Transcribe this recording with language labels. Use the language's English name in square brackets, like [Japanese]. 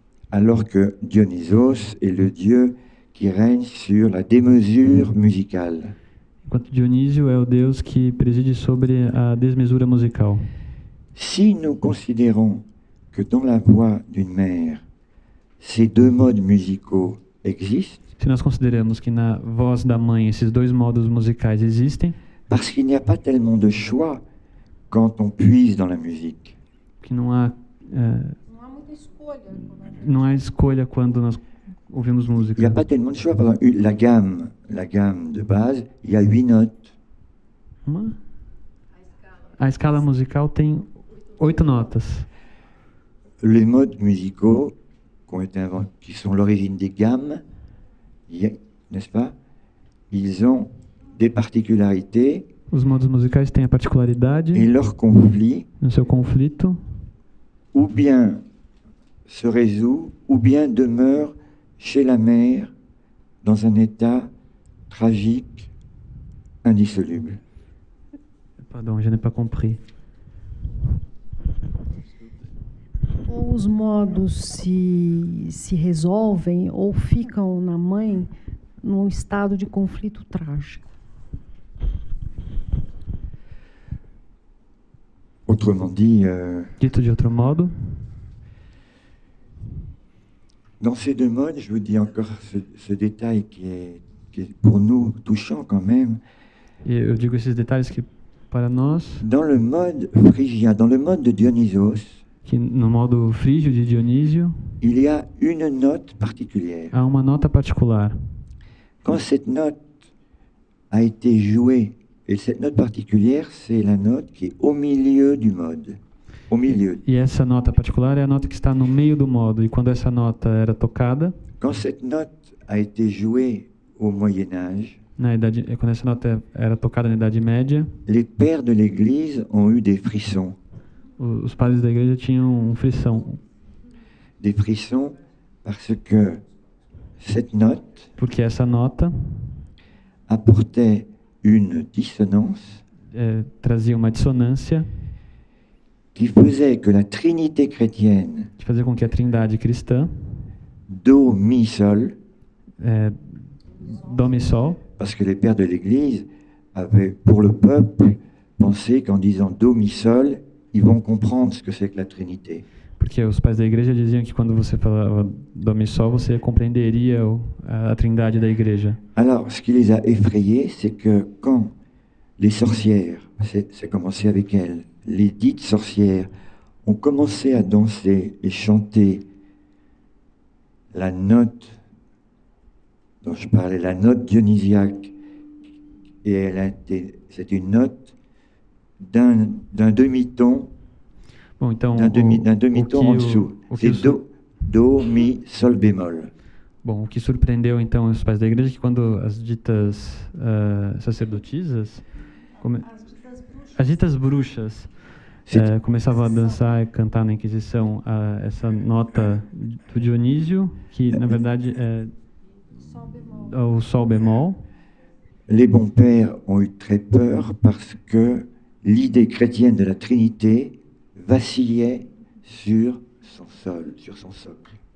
[French] alors que Dionysos est le dieu qui règne sur la démesure musicale. [Portuguese] Enquanto Dionísio é o deus que preside sobre a desmesura musical. [French] Si nous considérons que dans la voix d'une mère, ces deux modes musicaux existent, [Portuguese] se nós consideramos que na voz da mãe esses 2 modos musicais existem, [French] parce qu'il n'y a pas tellement de choix quand on puise dans la musique. [Portuguese] Que não há muita escolha. Não há escolha quando nós ouvimos música. [French] Il n'y a pas tellement de choix. Par exemple, la gamme de base, il y a 8 notes. [Portuguese] A escala musical tem 8 notas. [French] Les modes musicaux qui sont l'origine des gammes, n'est-ce pas? Ils ont des particularités. [Portuguese] Os modos musicais têm a particularidade. [French] Et leur conflit, [Portuguese] no seu conflito, [French] ou bien se résout, ou bien demeure chez la mère dans un état tragique, indissoluble. Pardon, je n'ai pas compris. [Portuguese] Ou os modos se resolvem ou ficam na mãe num estado de conflito trágico. [French] Autrement dit, [Portuguese] Dito de outro modo, [French] dans ces deux modes, je vous dis encore ce détail qui est pour nous touchant quand même. [Portuguese] e eu digo esses detalhes que para nós, [French] Dans le mode phrygien, dans le mode de Dionysos, [Portuguese] que no modo frígio de Dionísio, [French] il y a une note particulière. [Portuguese] há uma nota particular. [French] Quand cette note a été jouée, et cette note particulière, c'est la note qui est au milieu du mode. Au milieu. [Portuguese] E essa nota particular é a nota que está no meio do modo. E quando essa nota era tocada, [French] Quand cette note a été jouée au Moyen Âge, [Portuguese] quando essa nota era tocada na Idade Média, [French] les pères de l'Église ont eu des frissons. [Portuguese] os padres da igreja tinham um frição, [French] Des frissons parce que cette note [Portuguese] porque essa nota [French] apportait une dissonance [Portuguese] trazia uma dissonância [French] qui faisait que la Trinité chrétienne, [Portuguese] que fazia com que a Trindade cristã, [French] Do, Mi, Sol, [Portuguese] Dó, Mi, Sol, [French] parce que les pères de l'Église avaient, pour le peuple, pensé qu'en disant Do, Mi, Sol, ils vont comprendre ce que c'est que la Trinité. [Portuguese] porque os pais da igreja diziam que quando você falava Dó, Mi, Sol, você compreenderia a Trindade da igreja. [French] Alors, ce qui les a effrayés, c'est que quand les sorcières, c'est commencé avec elles, les dites sorcières, ont commencé à danser et chanter la note dont je parlais, la note dionysiaque, et c'est une note d'un demi-ton, [Portuguese] Bom, então [French] d'un demi-ton en dessous. C'est do, mi, sol bémol. [Portuguese] Bom, o que surpreendeu então os pais da igreja é que quando as ditas sacerdotisas, as ditas bruxas começavam a dançar e cantar na Inquisição essa nota do Dionísio, que na verdade é o sol bemol. [French] Les bons pères ont eu très peur parce que l'idée chrétienne de la Trinité vacillait sur son socle.